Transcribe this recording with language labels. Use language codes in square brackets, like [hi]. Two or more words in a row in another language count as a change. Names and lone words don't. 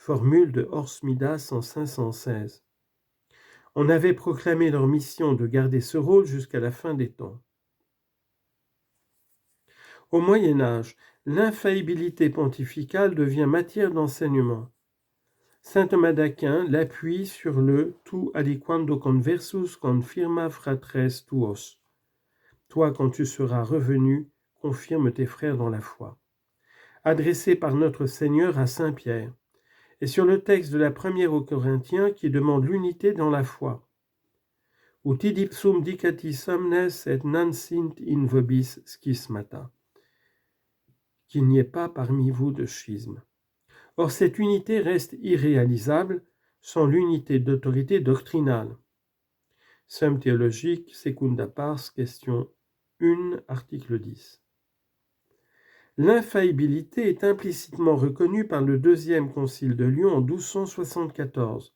[fr] formule de Horsmidas en 516. On avait proclamé leur mission de garder ce rôle jusqu'à la fin des temps. Au Moyen Âge, l'infaillibilité pontificale devient matière d'enseignement. Saint Thomas d'Aquin l'appuie sur le [la] tu aliquando conversus confirma fratres tuos. [fr] Toi, quand tu seras revenu, confirme tes frères dans la foi. Adressé par notre Seigneur à Saint Pierre, et sur le texte de la première aux Corinthiens qui demande l'unité dans la foi. [la] Ut ipsum dicati somnes et non sint in vobis schismata. [fr] Qu'il n'y ait pas parmi vous de schisme. Or, cette unité reste irréalisable sans l'unité d'autorité doctrinale. Somme théologique, [la] secunda pars, [fr] question 1, article 10. L'infaillibilité est implicitement reconnue par le deuxième concile de Lyon en 1274.